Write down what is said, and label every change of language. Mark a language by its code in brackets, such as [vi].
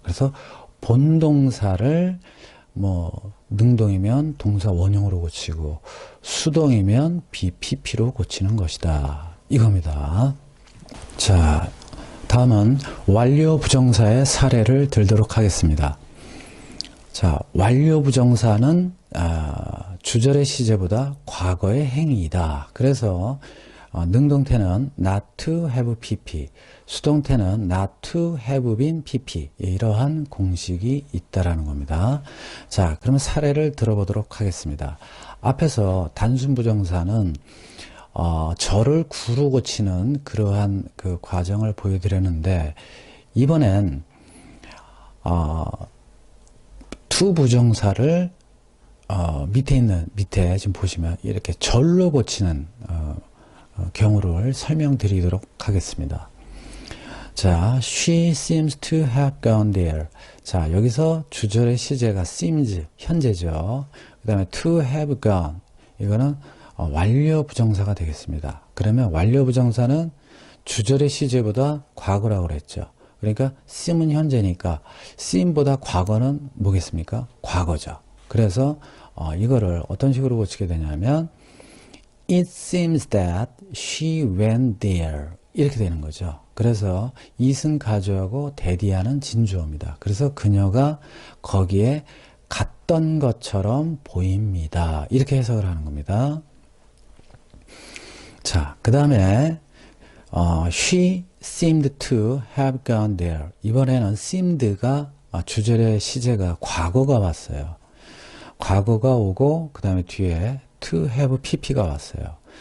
[ko] 그래서 본동사를 뭐 능동이면 동사 원형으로 고치고 수동이면 BPP로 고치는 것이다. 이겁니다. 자, 다음은 완료 부정사의 사례를 들도록 하겠습니다. 자, 완료 부정사는 주절의 시제보다 과거의 행위이다. 그래서 능동태는 not to have pp, 수동태는 not to have been pp, 이러한 공식이 있다라는 겁니다. 자, 그러면 사례를 들어보도록 하겠습니다. 앞에서 단순 부정사는 절을 구로 고치는 그러한 그 과정을 보여드렸는데, 이번엔 to 부정사를 밑에 지금 보시면 이렇게 절로 고치는 경우를 설명드리도록 하겠습니다. [en] 자, she seems to have gone there. [ko] 자, 여기서 주절의 시제가 seems, 현재죠. 그 다음에 to have gone, 이거는 완료 부정사가 되겠습니다. 그러면 완료 부정사는 주절의 시제보다 과거라고 그랬죠. 그러니까 seem은 현재니까 seem보다 과거는 뭐겠습니까? 과거죠. 그래서 이거를 어떤 식으로 고치게 되냐면 [en] It seems that she went there, [ko] 이렇게 되는 거죠. 그래서 it은 가주어고 that이하는 진주어입니다. 그래서 그녀가 거기에 갔던 것처럼 보입니다. 이렇게 해석을 하는 겁니다. [en] 자, 그 다음에 she seemed to have gone there. [ko] 이번에는 seemed가 주절의 시제가 과거가 왔어요. 과거가 오고 그 다음에 뒤에 to have pp가 왔어요.